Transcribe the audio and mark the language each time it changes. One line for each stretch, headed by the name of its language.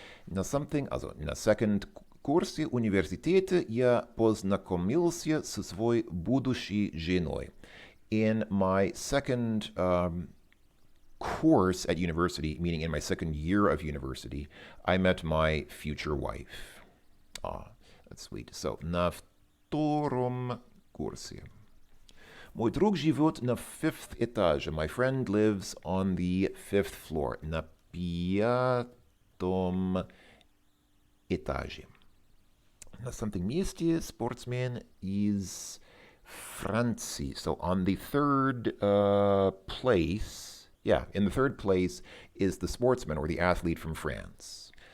Russian: На second курсе университета я познакомился со своей будущей женой.
English: In my second course at university, meaning in my second year of university, I met my future wife. That's sweet.
Russian: So, на втором курсе. Мой друг живет на 5th этаже.
English: My friend lives on the 5th floor.
Russian: На 5м этаже. На something месте sportsman is Francie.
English: So on the 3rd place, in the 3rd place is the sportsman or the athlete from France.